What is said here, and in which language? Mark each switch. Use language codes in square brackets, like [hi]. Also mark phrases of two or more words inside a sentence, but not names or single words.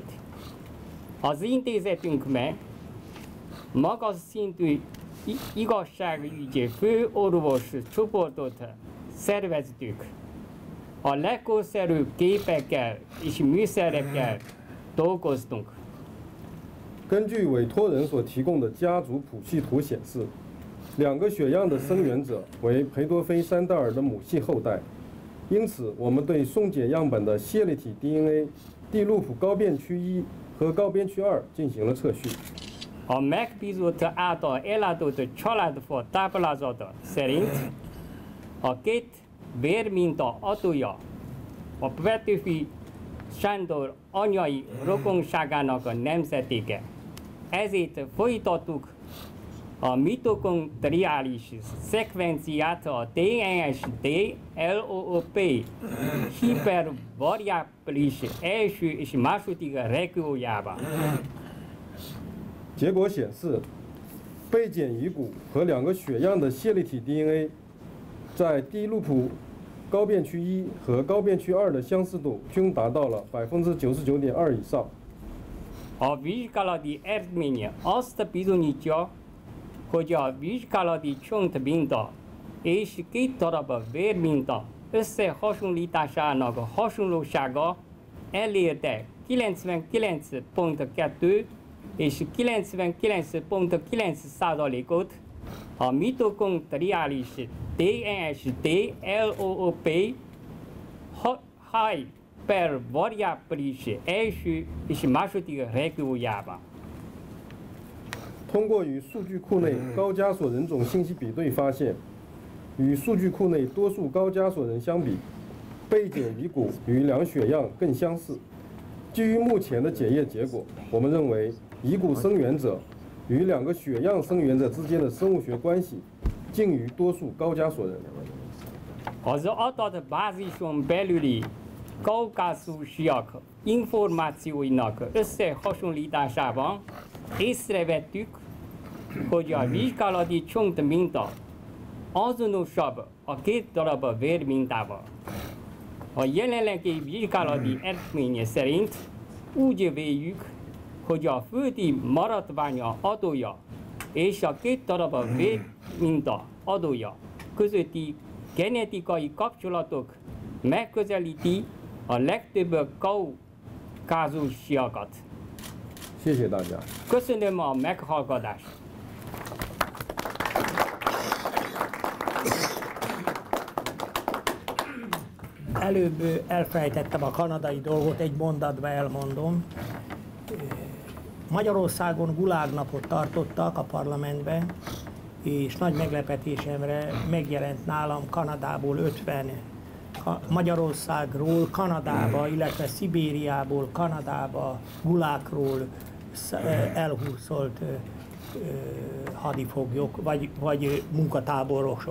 [hu] Az intézetünkben magas szintű igazságügyi főorvos csoportot szerveztük. A legkorszerűbb gépekkel és műszerekkel dolgoztunk. [zh] 根据委托人所提供的家族谱系图显示，2个血样的生源者为裴多菲·山代尔的母系后代，因此我们对宋姐样本的线粒体 DNA 地路谱高变区1和高变区2进行了测序。 [hu] A megbízott által ellátott családfa táblázata szerint a 2 vérminta adója a Petőfi Sándor anyai rokonságának a nemzetéke. Ezért folytattuk a mitokondriális szekvenciát a DNS-D-LOOP hipervariábilis első és második regiójában. [zh] 结果显示，被检遗骨和2个血样的线粒体 DNA 在低路谱高变区1和高变区2的相似度均达到了99.2%以上。 [hu] A vizsgálati eredménye azt bizonyítja, hogy a vizsgálati csontminta és 2 darab vérminta összehasonlításának a hasonlósága elérte 99.2 és 99.9%-ot a mitokondriális DNS-D-LOOP hypervariábilis első és második regiójában. [zh] 通过与数据库内高加索人种信息比对发现，与数据库内多数高加索人相比，被检遗骨与2血样更相似。基于目前的检验结果，我们认为遗骨生源者与2个血样生源者之间的生物学关系近于多数高加索人。 [hu] Az adatbázison belüli kaukázusiak információinak összehasonlításában észrevettük, hogy a vizsgálati csontminta azonosabb a 2 darab vérmintával. A jelenlegi vizsgálati eredménye szerint úgy véljük, hogy a földi maradványa adója és a 2 darab vérminta adója közötti genetikai kapcsolatok megközelíti a legtöbb kaukázusiakat. [zh] 谢谢大家。 [hu] Köszönöm a meghallgatást. Előbb elfelejtettem a kanadai dolgot, egy mondatba elmondom. Magyarországon gulágnapot tartottak a parlamentben, és nagy meglepetésemre megjelent nálam Kanadából 50 Magyarországról Kanadába, illetve Szibériából Kanadába gulákról elhurcolt hadifoglyok, vagy munkatáborosok.